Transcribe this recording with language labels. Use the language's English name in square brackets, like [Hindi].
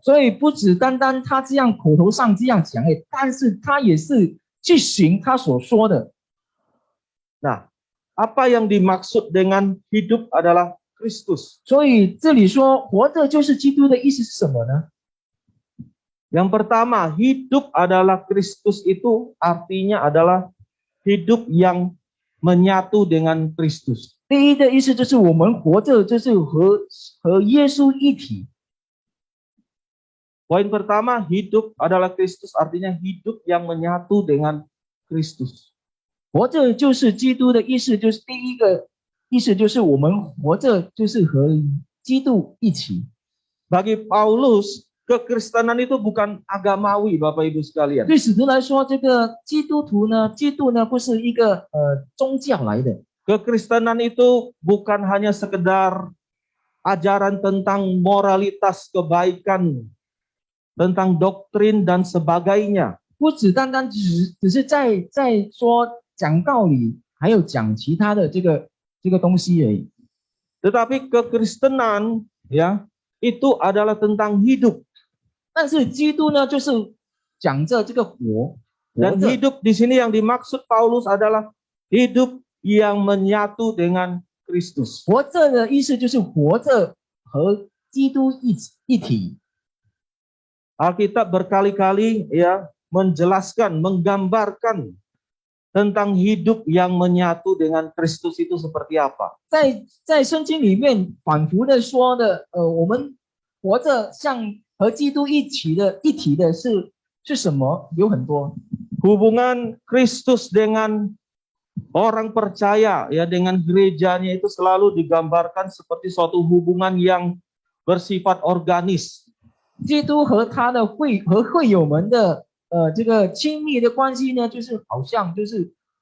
[Chinese] 所以不只单单他这样口头上这样讲，但是他也是去行他所说的。 [Indonesian] Nah, apa yang dimaksud dengan hidup adalah Kristus? [Chinese] 所以这里说活着就是基督的意思是什么呢？ [Indonesian] Yang pertama, hidup adalah Kristus itu artinya adalah hidup yang menyatu dengan Kristus. [Chinese] 第一的意思就是我们活着就是和耶稣一体。 [Indonesian] Poin pertama, hidup adalah Kristus artinya hidup yang menyatu dengan Kristus. [Chinese] 活着就是基督的意思，就是第一个意思就是我们活着就是和基督一起。 [Indonesian] Bagi Paulus, kekristenan itu bukan agamawi, Bapak Ibu sekalian. [Chinese] 对使徒来说，这个基督呢不是一个宗教来的。 [Indonesian] Kekristenan itu bukan hanya sekedar ajaran tentang moralitas kebaikan, tentang doktrin dan sebagainya. [Chinese] 不只单单只是在说讲道理，还有讲其他的这个东西而已。 [Indonesian] Tetapi kekristenan ya itu adalah tentang hidup. [Chinese] 但是基督呢，就是讲着这个活 [Indonesian] Dan [Chinese] 着。 [Indonesian] hidup di sini yang dimaksud Paulus adalah hidup yang menyatu dengan Kristus. [Chinese] 活着的意思就是活着和基督一体。 [Indonesian] Alkitab berkali-kali ya menjelaskan, menggambarkan tentang hidup yang menyatu dengan Kristus itu seperti apa. [Chinese] 在圣经里面反复的说的，我们活着像和基督一体的是什么？有很多。 [Indonesian] Hubungan Kristus dengan orang percaya ya dengan gerejanya itu selalu digambarkan seperti suatu hubungan yang bersifat organis. [Chinese] 基督和他的会友们的这个亲密的关系呢，就是好像就是